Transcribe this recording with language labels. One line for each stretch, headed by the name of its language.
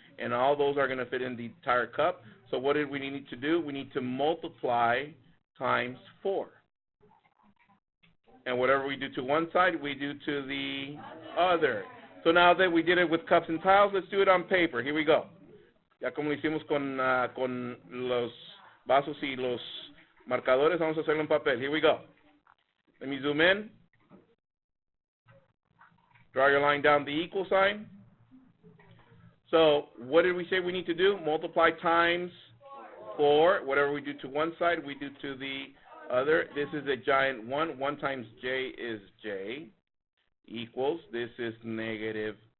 English: And all those are going to fit in the entire cup. So what did we need to do? We need to multiply times 4. And whatever we do to one side, we do to the other. So now that we did it with cups and tiles, let's do it on paper. Here we go.
Spanish: Ya como lo hicimos con los vasos y los marcadores, vamos a hacerlo en papel.
English: Here we go. Let me zoom in. Draw your line down the equal sign. So what did we say we need to do? Multiply times 4. Whatever we do to one side, we do to the other. This is a giant 1. 1 times j is j equals, this is -12.